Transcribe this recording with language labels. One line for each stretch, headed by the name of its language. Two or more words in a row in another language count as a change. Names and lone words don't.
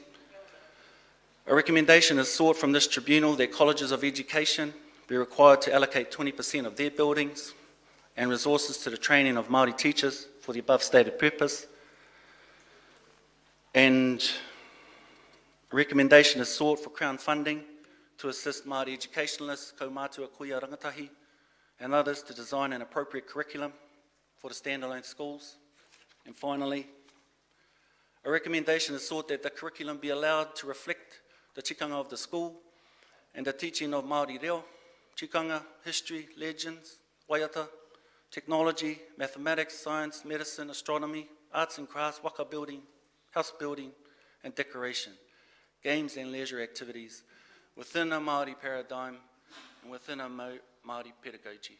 English: A recommendation is sought from this tribunal that colleges of education be required to allocate 20% of their buildings and resources to the training of Māori teachers for the above stated purpose. And a recommendation is sought for Crown funding to assist Māori educationalists,
Māori: kaumātua kuia rangatahi,
English: and others to design an appropriate curriculum for the standalone schools. And finally, a recommendation is sought that the curriculum be allowed to reflect the tikanga of the school and the teaching of Māori reo, tikanga, history, legends, waiata, technology, mathematics, science, medicine, astronomy, arts and crafts, waka building, house building and decoration, games and leisure activities within a Māori paradigm and within a Māori pedagogy.